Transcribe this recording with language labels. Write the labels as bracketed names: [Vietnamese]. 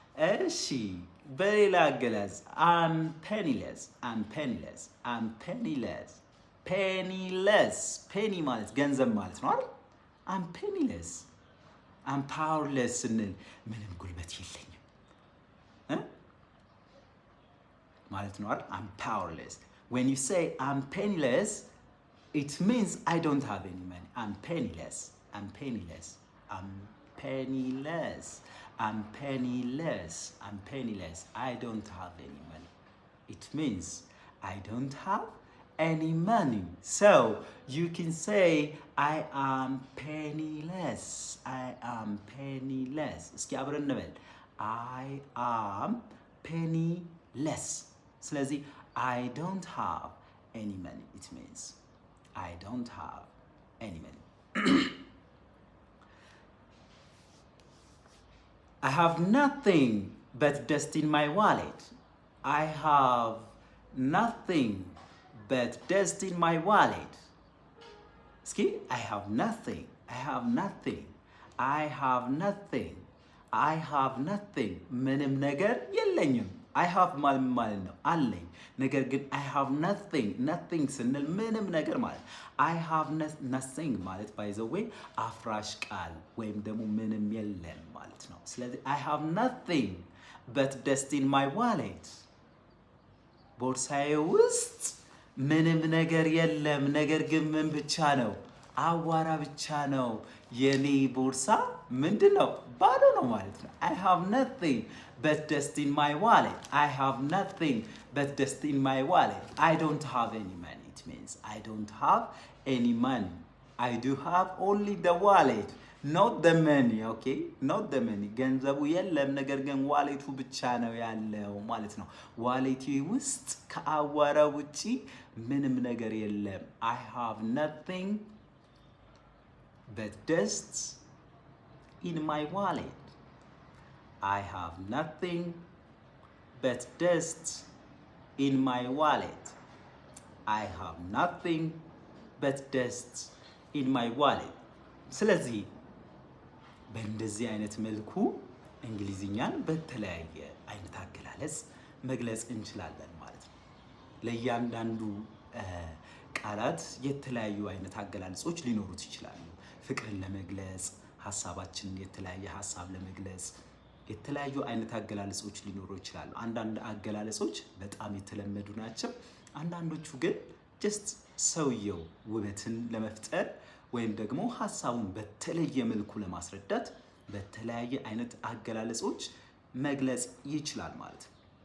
[Amharic] እሺ በሌላ አገላለጽ [English] I'm penniless. I'm penniless. I'm penniless. [Amharic] Penniless. penny ማለት ገንዘብ ማለት ነው አይደል? [English] I'm penniless. I'm powerless [Amharic] ስንል ምንም ጉልበት የለኝም ማለት ነው አይደል? [English] I'm powerless. When you say I'm penniless, it means I don't have any money. I'm penniless. I'm penniless. I'm penniless. I'm penniless. I'm penniless. I don't have any money. It means I don't have any money. So you can say I am penniless. I am penniless. [Amharic] እስኪ አብረን እንበል። [English] I am penniless. ስለዚህ I don't have any money. It means I don't have any money. I have nothing but dust in my wallet. I have nothing but dust in my wallet. እስኪ I have nothing. I have nothing. I have nothing. I have nothing. [Amharic] ምንም ነገር የለኝም። I have ማለት ነው አለኝ። ነገር ግን [English] I have nothing. [Amharic] nothing ስንል ምንም ነገር ማለት [English] I have nothing [Amharic] ማለት by the way አፍራሽ ቃል ወይም ደግሞ ምንም የለም ማለት ነው። ስለዚህ [English] I have nothing but dust in my wallet. [Amharic] ቦርሳዬ ውስጥ ምንም ነገር የለም። [English] ነገር ግን ምን ብቻ ነው? [Amharic] አዋራ ብቻ ነው። የኔ ቦርሳ ምንድነው? ባዶ ነው ማለት ነው። [English] I have nothing but dust in my wallet. I have nothing but dust in my wallet. I don't have any money. It means I don't have any money. I do have only the wallet, not the money. Okay? Not the money. [Amharic] ገንዘቡ የለም ነገር ግን ዋሌቱ ብቻ ነው ያለው ማለት ነው። ዋሌቴ ውስጥ ከአዋራ ውጪ ምንም ነገር የለም። [English] I have nothing but dust in my wallet. I have nothing but dust in my wallet. I have nothing but dust in my wallet. [Amharic] ስለዚህ በእንደዚህ አይነት መልኩ እንግሊዝኛን በተለያየ አይነት አገላለጽ መግለጽ እንችላለን ማለት ነው። ለእያንዳንዱ ቃላት የተለያዩ አይነት አገላለጾች ሊኖሩት ይችላሉ። ፍቅርን ለመግለጽ፣ ሀሳባችንን የተለያየ ሀሳብ ለመግለጽ የተለያዩ አይነት አገላለጾች ሊኖሩ ይችላሉ። አንዳንድ አገላለጾች በጣም የተለመዱ ናቸው። አንዳንዶቹ ግን ጀስት ሰውየው ውበትን ለመፍጠር ወይም ደግሞ ሀሳቡን በተለየ መልኩ ለማስረዳት በተለያየ አይነት አገላለጾች መግለጽ ይችላል ማለት ነው።